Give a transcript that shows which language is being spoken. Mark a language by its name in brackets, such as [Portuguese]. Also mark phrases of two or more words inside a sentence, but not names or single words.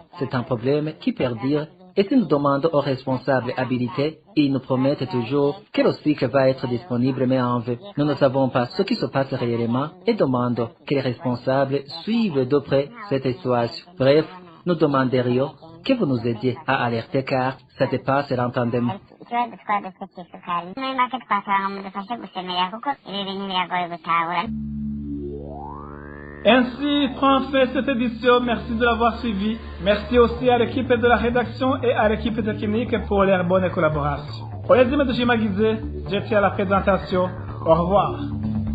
[French] C'est un problème qui perdure, et si nous demandons aux responsables habilités, ils nous promettent toujours que le cycle va être disponible, mais en vain. Nous ne savons pas ce qui se passe réellement et demandons que les responsables suivent de près cette situation. Bref, nous demanderions que vous nous aidiez à alerter car ça dépasse l'entendement. [Rundi] ikibazo twadufite cy'isukari muri make twasaba ngo mudufashe gusemerera kuko ibi bintu biragoye gutahura. [French] Ainsi prend fin cette édition. Merci de l'avoir suivi. Merci aussi à l'équipe de la rédaction et à l'équipe technique pour leur bonne collaboration. Onésime Dushimagize, j'étais à la présentation. Au revoir.